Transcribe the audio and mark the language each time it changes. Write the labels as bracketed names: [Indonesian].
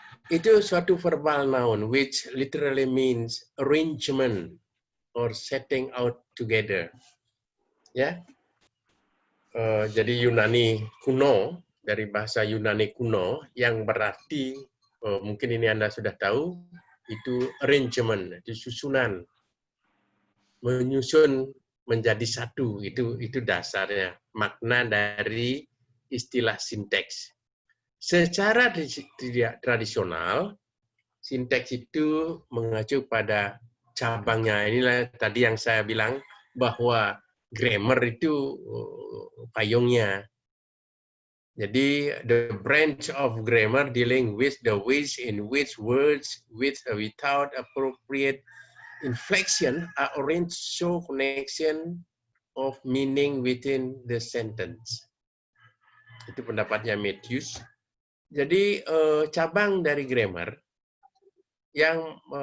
[Indonesian] Itu suatu [English] verbal noun which literally means arrangement or setting out together, ya. [Indonesian] Jadi Yunani kuno, dari bahasa Yunani kuno yang berarti mungkin ini Anda sudah tahu, itu arrangement, itu susunan, menyusun menjadi satu, itu dasarnya makna dari istilah sinteks. Secara tradisional, sinteks itu mengacu pada cabangnya. Inilah tadi yang saya bilang bahwa grammar itu payungnya. [English] Jadi the branch of grammar dealing with the ways in which words with or without appropriate inflection are arranged show connection of meaning within the sentence. [Indonesian] Itu pendapatnya Matthews. Jadi cabang dari grammar yang